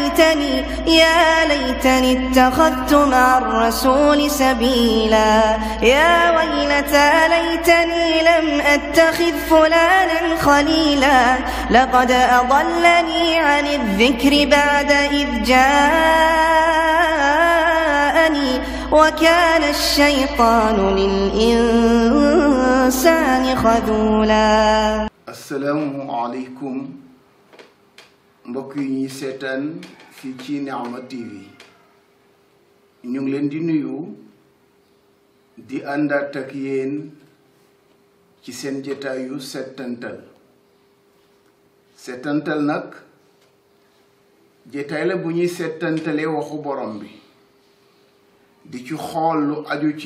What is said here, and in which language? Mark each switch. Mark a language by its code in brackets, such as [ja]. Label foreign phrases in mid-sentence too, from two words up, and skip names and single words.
[ar] ليتني اتخذت مع الرسول سبيلا يا ويلتى ليتني لم أتخذ فلانا خليلا لقد أضلني عن الذكر بعد إذ جاءني وكان الشيطان للإنسان خذولا. السلام عليكم [wo] mbokk yi ñuy seetaan fii ci Nihma TV ñu ngi leen di nuyu di àndaat ak yéen ci seen jotaayu settantal nag jotaay la bu ñuy settantalee waxu borom bi di ci xool lu aju ci